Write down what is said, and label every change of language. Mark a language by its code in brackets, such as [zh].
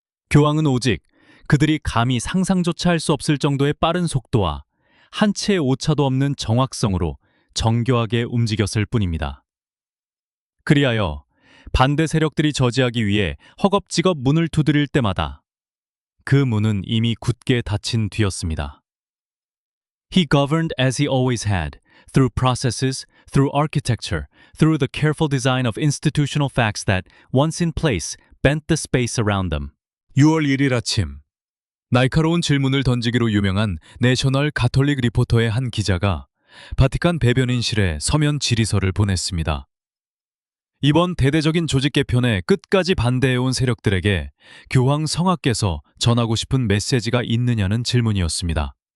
[ko] 교황은 오직 그들이 감히 상상조차 할 수 없을 정도의 빠른 속도와 한 치의 오차도 없는 정확성으로 정교하게 움직였을 뿐입니다. 그리하여 반대 세력들이 저지하기 위해 허겁지겁 문을 두드릴 때마다 그 문은 이미 굳게 닫힌 뒤였습니다. [en] He governed as he always had, through processes, through architecture, through the careful design of institutional facts that, once in place, bent the space around them. [ko] 6월 1일 아침, 날카로운 질문을 던지기로 유명한 내셔널 가톨릭 리포터의 한 기자가 바티칸 배변인실에 서면 질의서를 보냈습니다. 이번 대대적인 조직 개편에 끝까지 반대해온 세력들에게 교황 성하께서 전하고 싶은 메시지가 있느냐는 질문이었습니다.